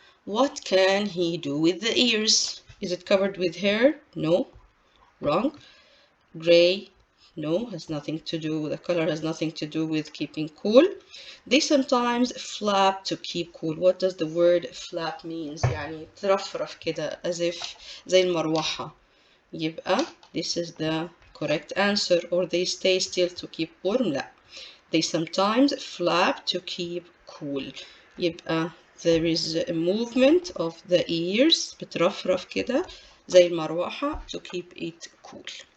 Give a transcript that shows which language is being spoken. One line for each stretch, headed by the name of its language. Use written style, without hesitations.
English: What can he do with the ears? Is it covered with hair? No. Wrong. Gray? No, has nothing to do, the color has nothing to do with keeping cool. They sometimes flap to keep cool. What does the word flap means?
Arabic: يعني ترفرف كده
English: as if
Arabic: زي المروحة. يبقى
English: this is the correct answer. Or they stay still to keep warm.
Arabic: لا.
English: they sometimes flap to keep cool.
Arabic: يبقى
English: there is a movement of the ears
Arabic: بترفرف كده زي المروحة
English: to keep it cool.